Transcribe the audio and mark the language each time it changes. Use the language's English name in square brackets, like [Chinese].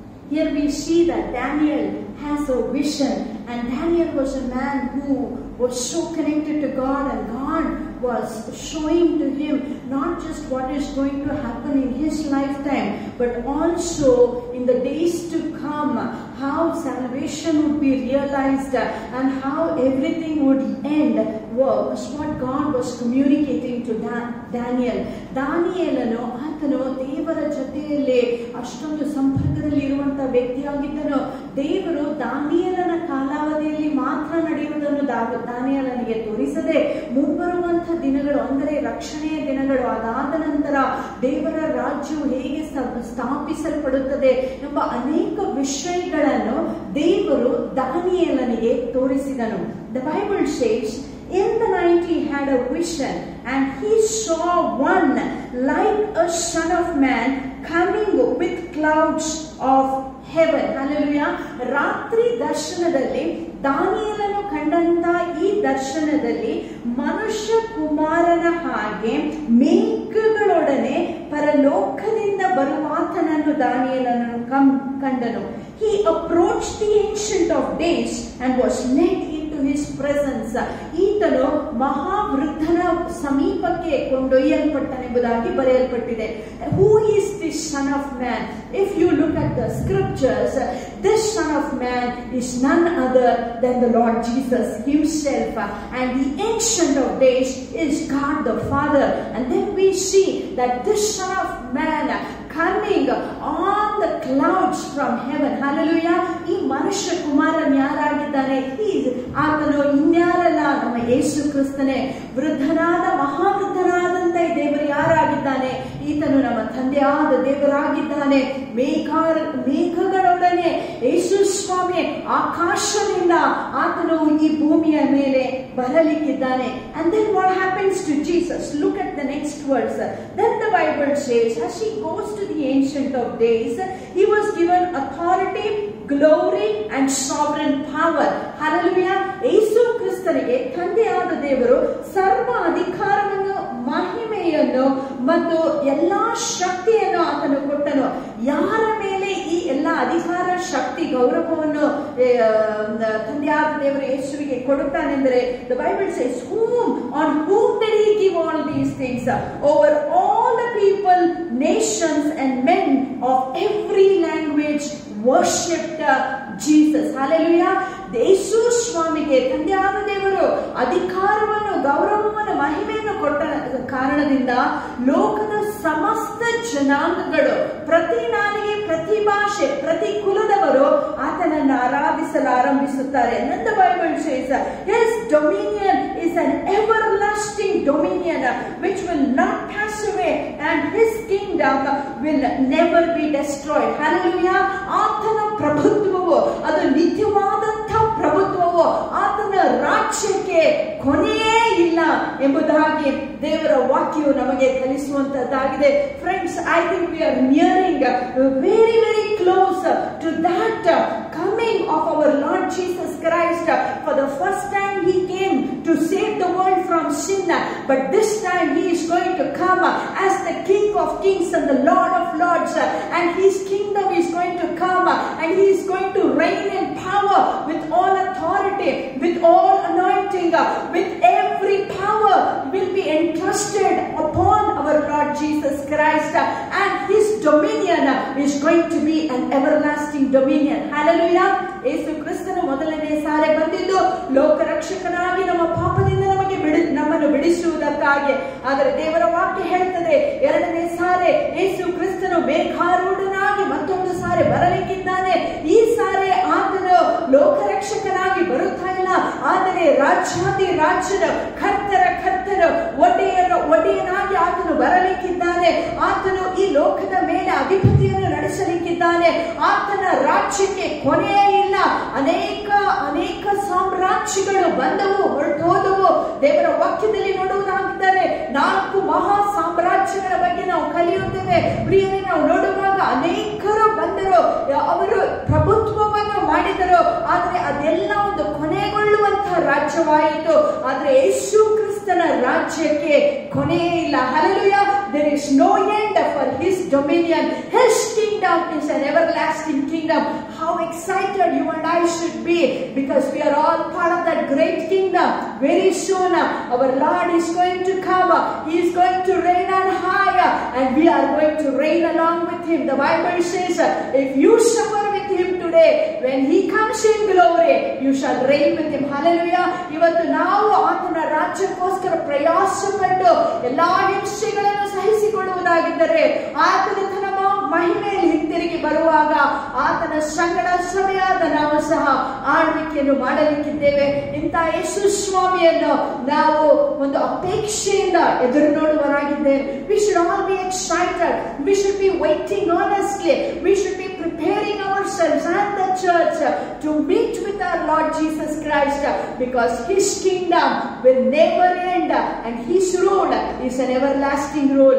[English] Here we see that Daniel has a vision, and Daniel was a man who was so connected to God, and God was showing to him not just what is going to happen in his lifetime, but also in the days to come, how salvation would be realized and how everything would end, was what God was communicating to Daniel. [Kannada] ದಾನಿಯೇಲನು ಆತನು ದೇವರ ಜೊತೆಯಲ್ಲಿ ಅಷ್ಟೊಂದು ಸಂಪರ್ಕದಲ್ಲಿ ಇರುವಂತಹ ವ್ಯಕ್ತಿಯಾಗಿದ್ದನು. ದೇವರು ದಾನಿಯೇಲನ ಕಾಲಾವಧಿಯಲ್ಲಿ ಮಾತ್ರ ನಡೆಯುವುದನ್ನು ದಾನಿಯೇಲನಿಗೆ ತೋರಿಸದೆ ಮುಂಬರುವಂತಹ ದಿನಗಳು, ಅಂದರೆ ರಕ್ಷಣೆಯ ದಿನಗಳು, ಅದಾದ ನಂತರ ದೇವರ ರಾಜ್ಯವು ಹೇಗೆ ಸ್ಥಾಪಿಸಲ್ಪಡುತ್ತದೆ ಎಂಬ ಅನೇಕ ವಿಷಯಗಳನ್ನು ದೇವರು ದಾನಿಯೇಲನಿಗೆ ತೋರಿಸಿದನು. [English] The Bible says, in the night he had a vision, and he saw one like a son of man coming with clouds of heaven. Hallelujah. [Kannada] ರಾತ್ರಿ ದರ್ಶನದಲ್ಲಿ ದಾನಿಯೇಲನು ಕಂಡಂತ ಈ ದರ್ಶನದಲ್ಲಿ ಮನುಷ್ಯ ಕುಮಾರನ ಹಾಗೆ ಮೇಘಗಳೊಡನೆ ಪರಲೋಕದಿಂದ ಬರುವಾತನನ್ನು ದಾನಿಯೇಲನು ಕಂಡನು. [English] He approached the Ancient of Days and was led into his presence. [Kannada] ಈತನು ಮಹಾವೃದ್ಧನ ಸಮೀಪಕ್ಕೆ ಕೊಂಡೊಯ್ಯಲ್ಪಟ್ಟನೆಂಬುದಾಗಿ ಬರೆಯಲ್ಪಟ್ಟಿದೆ. [English] Who is this son of man? If you look at the scriptures, this son of man is none other than the Lord Jesus himself, and the Ancient of Days is God the Father. And then we see that this son of man coming on the clouds from heaven. Hallelujah. [Kannada] ಈ ಮನುಷ್ಯ ಕುಮಾರನ್ ಯಾರಾಗಿದ್ದಾನೆ? ಆತನು ಇನ್ಯಾರಲ್ಲ, ನಮ್ಮ ಯೇಸು ಕ್ರಿಸ್ತನೇ. ವೃದ್ಧನಾದ ಮಹಾವೃದ್ಧನಾದಂತ ಈ ದೇವರು ಯಾರಾಗಿದ್ದಾನೆ? ಈತನು ನಮ್ಮ ತಂದೆಯಾದ ದೇವರಾಗಿದ್ದಾನೆ. ಮೇಘಗಳೊಡನೆ ಯೇಸು ಸ್ವಾಮಿ ಆಕಾಶದಿಂದ ಆತನು ಈ ಭೂಮಿಯ ಮೇಲೆ ಬರಲಿಕ್ಕಿದ್ದಾನೆ. [English] And then what happens to Jesus? Look at the next verse. Then the Bible says, as he goes to the Ancient of Days, he was given authority, glory and sovereign power. Hallelujah. [Kannada] ಯೇಸು ಕ್ರಿಸ್ತನಿಗೆ ತಂದೆಯಾದ ದೇವರು ಸರ್ವ ಅಧಿಕಾರವನ್ನು, ಮಹಿಮೆಯನ್ನು ಮತ್ತು ಎಲ್ಲಾ ಶಕ್ತಿಯನ್ನು ಆತನು ಕೊಟ್ಟನು. ಯಾರ ಮೇಲೆ ಈ ಎಲ್ಲಾ ಅಧಿಕಾರ, ಶಕ್ತಿ, ಗೌರವವನ್ನು ತಂದೆಯಾದ ದೇವರು ಯೇಸುವಿಗೆ ಕೊಡುತ್ತಾನೆಂದರೆ, [English] the Bible says, on whom did he give all these things? Over all the people, nations and men of every language worshipped Jesus. Hallelujah. [Kannada] ಯೇಸು ಸ್ವಾಮಿಗೆ ತಂದೆಯಾದ ದೇವರು ಅಧಿಕಾರವನ್ನು, ಗೌರವವನ್ನು, ಮಹಿಮೆಯನ್ನು ಕೊಟ್ಟ ಕಾರಣದಿಂದ ಲೋಕದ ಸಮಸ್ತ ಜನಾಂಗಗಳು, ಪ್ರತಿ ನಾಲಿಗೆ, ಪ್ರತಿ ಭಾಷೆ, ಪ್ರತಿ ಕುಲದವರು ಆತನನ್ನು ಆರಾಧಿಸಿ ಸ್ಥಾಪಿಸಲು ಆರಂಭಿಸುತ್ತಾರೆ. [English] And the Bible says his dominion is an everlasting dominion which will not pass away, and his kingdom will never be destroyed. Hallelujah. [Kannada] ಆತನ ಪ್ರಭುತ್ವವು ಅದು ನಿತ್ಯವಾದಂಥ ಪ್ರಭುತ್ವವು, ಆತನ ರಾಜ್ಯಕ್ಕೆ ಕೊನೆಯೇ ಇಲ್ಲ ಎಂಬುದಾಗಿ ದೇವರ ವಾಕ್ಯವು ನಮಗೆ ಕಲಿಸುವಂತದ್ದಾಗಿದೆ. [English] Friends, I think we are nearing very, very close to that coming of our Lord Jesus Christ. For the first time he came to save the world from sin, but this time he is going to come as the King of Kings and the Lord of Lords, and his kingdom is going to come, and he is going to reign in power with all authority, with all anointing, with every power will be entrusted upon our Lord Jesus Christ, and his dominion is going to be an everlasting dominion. Hallelujah. [Kannada] ಯೇಸು ಕ್ರಿಸ್ತನು ಮೊದಲನೇ ಸಾರಿ ಬಂದಿದ್ದು ಲೋಕರಕ್ಷಕನಾಗಿ ನಮ್ಮ ಪಾಪದಿಂದ ನಮ್ಮನ್ನು ಬಿಡಿಸುವುದಕ್ಕಾಗಿ. ಆದರೆ ದೇವರ ವಾಕ್ಯ ಹೇಳ್ತದೆ, ಎರಡನೇ ಸಾರಿ ಯೇಸು ಕ್ರಿಸ್ತನು ಮೇಘಾರೂಢನಾಗಿ ಮತ್ತೊಂದು ಸಾರಿ ಬರಲಿಕ್ಕಿದ್ದಾನೆ. ಈ ಸಾರಿ ಆತನು ಲೋಕರಕ್ಷಕನಾಗಿ ಬರುತ್ತಾ ಇಲ್ಲ, ಆದರೆ ರಾಜ್ಯಾದಿ ರಾಜ್ಯದ ಕರ್ತನ ಒಡೆಯನಾಗಿ ಆತನು ಬರಲಿಕ್ಕಿದ್ದಾನೆ. ಆತನು ಈ ಲೋಕದ ಮೇಲೆ ಅಧಿಪತಿಯನ್ನು ನಡೆಸಲಿಕ್ಕಿದ್ದಾನೆ. ಆತನ ರಾಜ್ಯಕ್ಕೆ ಕೊನೆಯೇ ಇಲ್ಲ. ಅನೇಕ ಸಾಮ್ರಾಜ್ಯಗಳು ಬಂದವು, ಹೊರಟೋದವು. ದೇವರ ವಾಕ್ಯದಲ್ಲಿ ನೋಡುವುದಾಗಿದ್ದರೆ 4 ಮಹಾ ಸಾಮ್ರಾಜ್ಯಗಳ ಬಗ್ಗೆ ನಾವು ಕಲಿಯುತ್ತೇವೆ. ಪ್ರಿಯರೇ, ನಾವು ನೋಡುವಾಗ ಅನೇಕರು ಬಂದರು, ಅವರು ಪ್ರಭುತ್ವವನ್ನು ಮಾಡಿದರು, ಆದರೆ ಅದೆಲ್ಲ ಒಂದು ಕೊನೆಗೊಳ್ಳುವಂತಹ ರಾಜ್ಯವಾಯಿತು. ಆದರೆ ಯೇಸು ಕ್ರಿಸ್ತನ ರಾಜ್ಯಕ್ಕೆ ಕೊನೆಯೇ ಇಲ್ಲ. [English] Hallelujah. There is no end for his dominion. His kingdom is an everlasting kingdom. How excited you and I should be, because we are all part of that great kingdom. Very soon our Lord is going to come. He is going to reign on high, and we are going to reign along with him. The Bible says, if you suffer with him today, when he comes in glory, you shall reign with him. Hallelujah. [Kannada] ಇವತ್ತು ನಾವು ಆತನ ರಾಜ್ಯಕ್ಕೋಸ್ಕರ ಪ್ರಯಾಸ ಪಟ್ಟು ಎಲ್ಲಾ ಹಿಂಸೆಗಳನ್ನು ಸಹಿಸಿಕೊಳ್ಳುವುದಾಗಿದ್ದರೆ, ಆತನ ತನ್ನ ಮಹಿಮೆಯಲ್ಲಿ ಹಿಂತಿರುಗಿ ಬರುವಾಗ ಆತನ ಸಂಗಡ ಸಭೆಯಾದ ನಾವು ಸಹ ಆಳ್ವಿಕೆಯನ್ನು ಮಾಡಲಿಕ್ಕಿದ್ದೇವೆ. ಇಂಥ ಯೇಸು ಸ್ವಾಮಿಯನ್ನು ನಾವು ಒಂದು ಅಪೇಕ್ಷೆಯಿಂದ ಎದುರು ನೋಡುವರಾಗಿದ್ದೇವೆ. [English] We should all be excited. We should be waiting honestly. We should be preparing ourselves and the church to meet with our Lord Jesus Christ, because his kingdom will never end, and his rule is an everlasting rule.